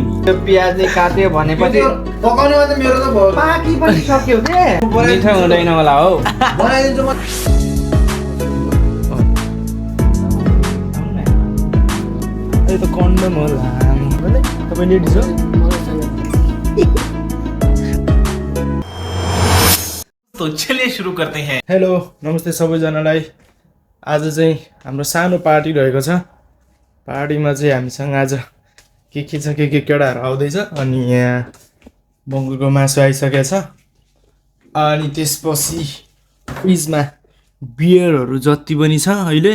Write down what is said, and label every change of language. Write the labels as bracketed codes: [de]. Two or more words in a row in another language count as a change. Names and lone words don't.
[ne] त्यो प्याजले काट्यो भनेपछि पकाउनेमा त मेरो त भयो पाकी पनि सक्यो के मिठो हुँदैन होला हो बनाइदिन्छु म यो त कन्डम होला तपाईँ लेडिज हो [hi] तो चलिए शुरू करते हैं। [ne] हेलो नमस्ते सबैजनालाई आज चाहिँ हाम्रो सानो पार्टी रहेको छ पार्टीमा चाहिँ हामीसँग आज के छ के केटाहरू आउँदैछ अनि यहाँ बङ्गुरको मासु आइसकेको छ अनि त्यसपछि फ्रिजमा बियरहरू जति पनि छ अहिले